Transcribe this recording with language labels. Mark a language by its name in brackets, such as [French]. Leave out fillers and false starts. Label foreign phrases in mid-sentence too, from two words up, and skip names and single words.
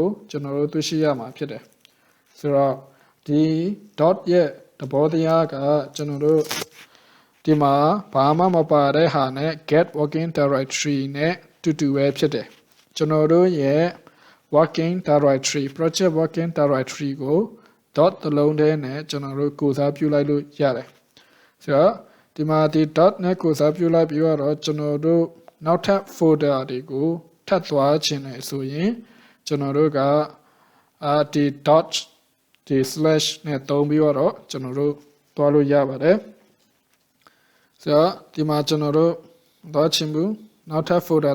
[Burmese] ကျွန်တော်တို့တွေ့ရှိရမှာဖြစ်တယ်ဆိုတော့ဒီ dot ရဲ့သဘောတရားကကျွန်တော်တို့ဒီမှာဘာမှမပါတဲ့ဟာနဲ့ [English] get working directory [Burmese] နဲ့တူပဲဖြစ်တယ်ကျွန်တော်တို့ရဲ့ [English] working directory project working directory [Burmese] ကို dot တစ်လုံးတည်း နဲ့ကျွန်တော်တို့ကိုစားပြုလိုက်လို့ရတယ်ဆိုတော့ဒီမှာဒီ dot နဲ့ကိုစားပြုလိုက်ပြီးတော့ကျွန်တော်တို့နောက်ထပ် folder တွေကိုထပ်သွားခြင်းနဲ့ဆိုရင်ကျွန်တော် တို့ကဒီ dot ဒီ slash နဲ့သုံးပြီးတော့ကျွန်တော်တို့သွားလို့ရပါတယ်ဆိုတော့ဒီမှာကျွန်တော်တို့သွားခြင်းဘူးနောက်ထပ် folder